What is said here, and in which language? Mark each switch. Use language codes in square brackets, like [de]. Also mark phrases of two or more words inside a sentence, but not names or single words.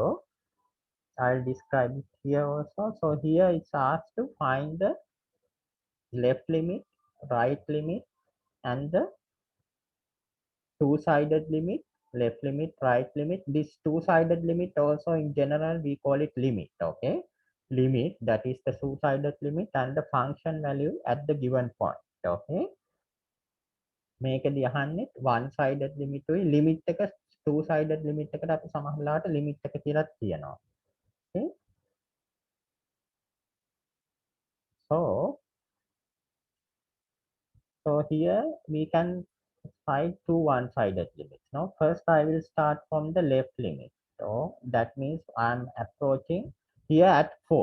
[en] I'll describe it here also. So here it's asked to find the left limit, right limit, and the two-sided limit, left limit, right limit. This two-sided limit also in general we call it limit. Okay, limit, that is the two-sided limit, and the function value at the given point. [si] Okay, මේකදී අහන්නේ [en] one-sided limit [si] උයි limit එක [en] two-sided limit [si] එකට අපි සමහර වෙලාවට limit එක කියලා කියනවා. [en] Okay, so here we can find two one-sided limits. Now first I will start from the left limit. So that means I am approaching here at 4.